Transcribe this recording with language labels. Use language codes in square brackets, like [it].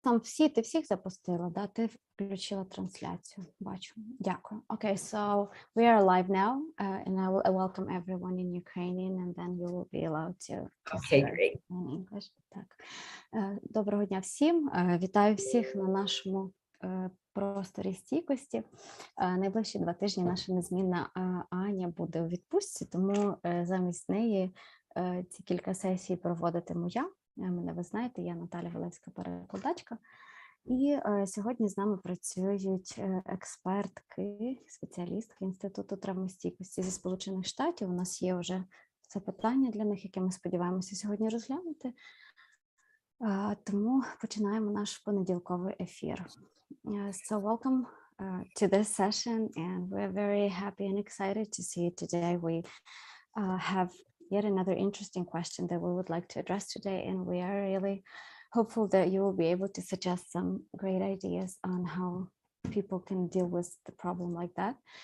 [uk] там всі, ти всіх запустила, да? Ти включила трансляцію, бачу. Дякую. [en] Okay, so we are live now, and I will welcome everyone in Ukrainian, and then you will be allowed to Okay, great. in English. [uk] Так. Доброго дня всім. Вітаю всіх на нашому просторі стійкості. Найближчі 2 тижні наша незмінна Аня буде у відпустці, тому замість неї ці кілька сесій проводитиму я. Мене ви знаєте, я Наталя Валевська, перекладачка. І сьогодні з нами працюють експертки, спеціалістки Інституту травмостійкості зі Сполучених Штатів. У нас є вже запитання для них, які ми сподіваємося сьогодні розглянути. Тому починаємо наш понеділковий ефір. [en] So welcome to this session, and we're very happy and excited to see you today. We have yet another interesting question that we would like to address today, and we are really hopeful that you will be able to suggest some great ideas on how people can deal with the problem like that.